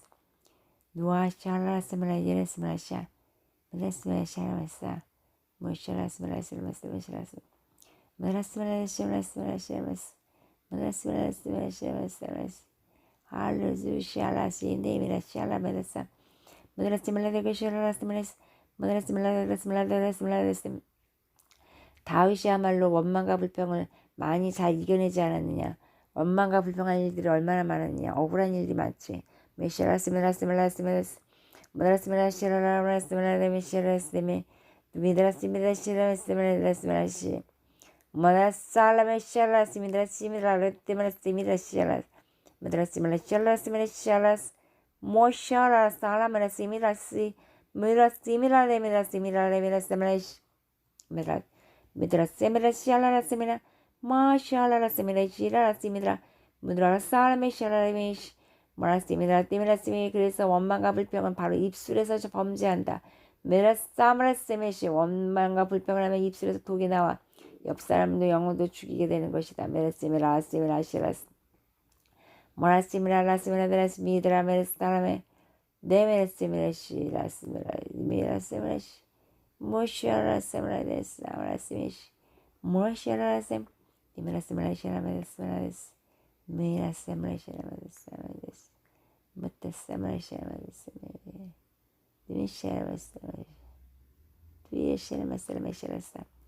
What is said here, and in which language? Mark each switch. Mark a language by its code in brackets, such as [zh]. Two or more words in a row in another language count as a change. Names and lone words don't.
[ko] nuashara simila de similasha midras simila shara masa moshara simila simila simila midras simila simila simila simila midras simila simila simila simila hallelujah shala sinde midras shala midras midras simila de keshara similas midras simila de simila 다윗이야말로 원망과 불평을 많이 잘 이겨내지 않았느냐. 원망과 불평한 일들이 얼마나 많았느냐. 억울한 일이 많지. 메시라스미라스미라스미라스 모라스미라시라라라스미라스미라스미 미드라스미라시라스미라스미라시 모라살라메시라스미라스미라스미라스미라시라 미드라스미라시라스미라시라스 모샤라살라메라스미라시 미라스미라레미라스미라레미라스미라시 미라 midra semira shalala semira ma shalala semira shirala semira 무드라 살메 샬라메시 모라스미라 티미라스미 그래서 원망과 불평은 바로 입술에서 범죄한다. 메라사마라스메시 원망과 불평을 하면 입술에서 독이 나와 옆 사람도 영혼도 죽이게 되는 것이다. 메라스미라 아스미라 시라스 모라스미라 라스미라 데라스미드라 메라스타라메 네메라스미라 시라스미라 미라스미라시 모시아라스미라데스 아라스미시 모시아라셈 디메라스미라시라메라스미라데스 미라스미라시라메라스미라데스 마타스미라시라메라스미라데스 디미샤라메라스미라데스 디에시라메라스미라데스